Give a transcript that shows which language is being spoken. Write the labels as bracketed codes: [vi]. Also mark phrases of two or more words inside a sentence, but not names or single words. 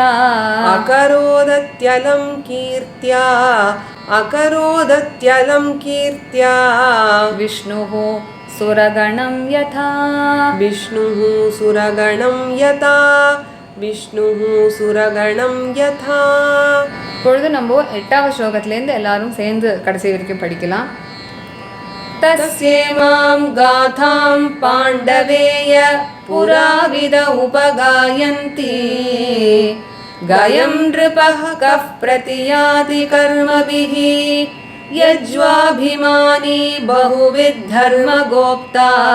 [sa] अकरोदत्यलं कीर्त्या अकरोदत्यलं कीर्त्या विष्णुः सुरगणं यथा विष्णुः सुरगणं यथा विष्णुः सुरगणं यथा [ta] இப்பொழுது நம்ம 8வது ஸ்லோகத்திலேருந்து எல்லாரும் சேர்ந்து கடைசி வரைக்கும் படிக்கலாம். [sa] तस्येमां गाथां पाण्डवेय पुराविद उपगायन्ति गयं नृपः कः प्रतियाति कर्मभिः यज्वाभिमानी बहुविद्धर्मगोप्ता